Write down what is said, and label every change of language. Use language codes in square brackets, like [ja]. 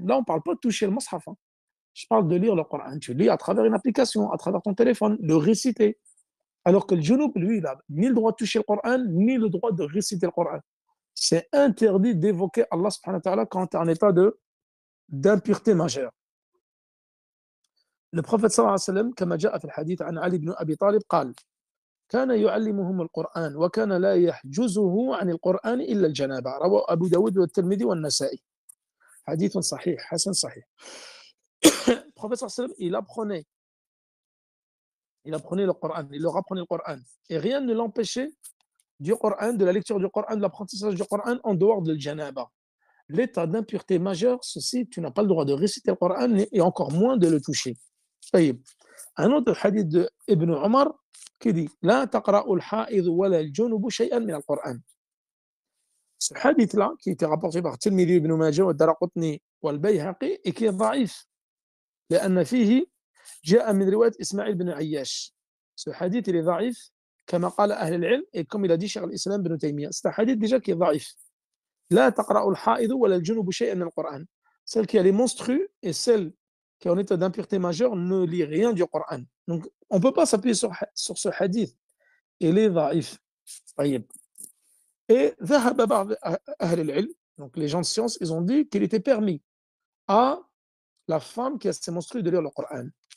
[fr] Là, on ne parle pas de toucher le mushaf. Hein. Je parle de lire le Coran. Tu lis à travers une application, à travers ton téléphone, le réciter. Alors que le junub, lui, il n'a ni le droit de toucher le Coran, ni le droit de réciter le Coran. C'est interdit d'évoquer Allah subhanahu wa ta'ala quand tu es en état d'impureté majeure. Le prophète [ar] sallallahu alayhi wa sallam, كما جاء في الحديث عن علي بن أبي طالب قال كان يعلمهم القرآن وكان لا يحجزه عن القرآن إلا الجنابة رواه أبو داود والترمذي والنسائي حديث صحيح حسن صحيح. [fr] Le prophète sallallahu alayhi wa sallam, il apprenait le Coran, il leur apprenait le Coran et rien ne l'empêchait du Coran, de la lecture du Coran, de l'apprentissage du Coran en dehors de l'janaba. L'état d'impureté majeure, ceci, tu n'as pas le droit de réciter le Coran et encore moins de le toucher. Un autre hadith de Ibn Omar qui dit La taqra'u al-ha'idhu wa la al-junubu shay'an min al-Qur'an. Ce hadith-là, qui était rapporté par Tirmidhi ibn Majah wa Daraqutni wa al-Bayhaqi et qui est [ar] ضعيف لأن فيه جاء من رواية إسماعيل بن عياش. [fr] Ce hadith, il est [ar] ضعيف كما قال أهل العلم [fr] et comme il a dit Cheikh al-Islam ibn Taymiyyah. C'est un hadith déjà qui est ضعيف. [ar] لا تقرأ الحائض ولا الجنوب شيئا من القرآن. [fr] Celle qui a les menstrues et celle qui est en état d'impureté majeure ne lit rien du Coran. Donc, on ne peut pas s'appuyer sur ce hadith. Il est ضعيف. Et [ar] ذهب بعض أهل العلم, [fr] donc les gens de science, ils ont dit qu'il était permis à la femme qui a ses menstrues de lire le Coran.